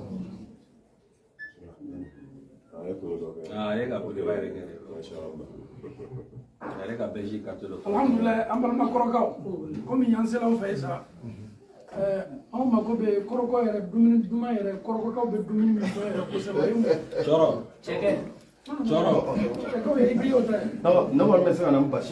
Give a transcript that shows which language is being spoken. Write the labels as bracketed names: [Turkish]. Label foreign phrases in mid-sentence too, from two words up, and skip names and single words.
[Hausa] Ah, ya ka bude bayar da [Arabic] Masha Allah. [Bambara] yɛrɛ ka Belgique carte dɔ alhamdulillah an balima kɔrɔkaw komi yan selaw fɛ sa anw mako bɛ kɔrɔkɔ yɛrɛ dumuni duman yɛrɛ kɔrɔkɔkaw bɛ dumuni min fɔ yɛrɛ kosɛbɛ cɔrɔ cɛkɛw ye ibiri o ta ye ne kɔni bɛ se ka na ni basi ye